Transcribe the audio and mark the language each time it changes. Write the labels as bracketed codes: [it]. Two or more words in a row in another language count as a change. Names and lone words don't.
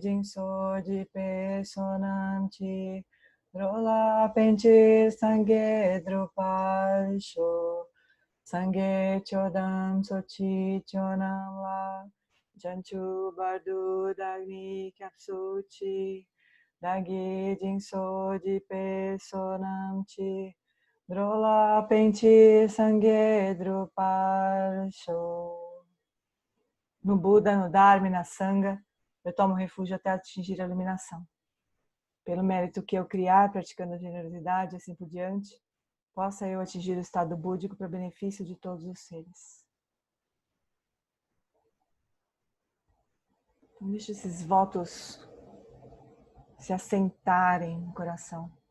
[bo] སྦྱིན་སོགས་བགྱིས་པའི་བསོད་ནམས་ཀྱིས། འགྲོ་ལ་ཕན་ཕྱིར་སངས་རྒྱས་འགྲུབ་པར་ཤོག། སངས་རྒྱས་ཆོས་དང་ཚོགས་ཀྱི་མཆོག་རྣམས་ལ། བྱང་ཆུབ་བར་དུ་བདག་ནི་སྐྱབས་སུ་མཆི། བདག་གིས་སྦྱིན་སོགས་བགྱིས་པའི་བསོད་ནམས་ཀྱིས། འགྲོ་ལ་ཕན་ཕྱིར་སངས་རྒྱས་འགྲུབ་པར་ཤོག. [pt] No Buda, no Dharma e na Sangha, eu tomo refúgio até atingir a iluminação. Pelo mérito que eu criar, praticando a generosidade, assim por diante, possa eu atingir o estado búdico para benefício de todos os seres. Então, deixa esses votos se assentarem no coração.